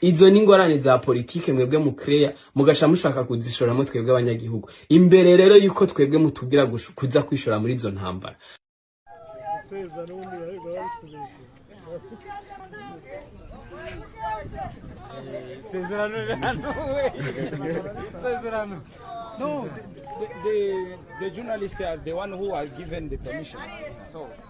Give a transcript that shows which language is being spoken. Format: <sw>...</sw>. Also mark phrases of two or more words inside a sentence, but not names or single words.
<rn>izo ni ingorane za politike mwebwe mu creya mugasha mushaka kuzishoramo twebwe abanyagihugu imbere rero yuko twebwe mutubwira kuza kwishora muri izo ntambara.</rn> <en>No, the journalists are the one who are given the permission. So,</en>